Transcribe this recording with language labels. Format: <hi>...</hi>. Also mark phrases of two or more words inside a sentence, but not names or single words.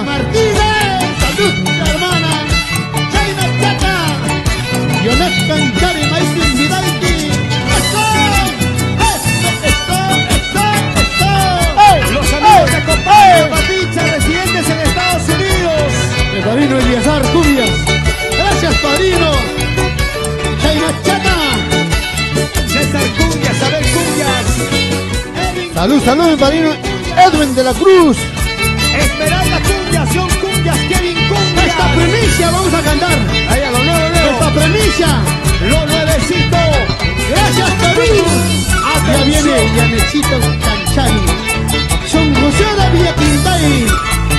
<es>Martínez, salud, hermana. Chaina Chata. Jonathan Chari, Maisin Vidalki. Los amigos que acompañan a Papicha, residentes en Estados Unidos. Mi padrino Eliazar Cubias. Gracias, padrino. Chaina Chata. César Cungas, Abel Cungas. Salud, salud, mi padrino Edwin de la Cruz. Esmeralda Cungas, John Cungas, Kevin Cungas. Esta primicia vamos a cantar. Ahí a lo nuevo, Esta primicia. Lo nuevecito. Gracias, Perú. Ya viene Yanecito Canchani. Son José de Villa Quintay.</es>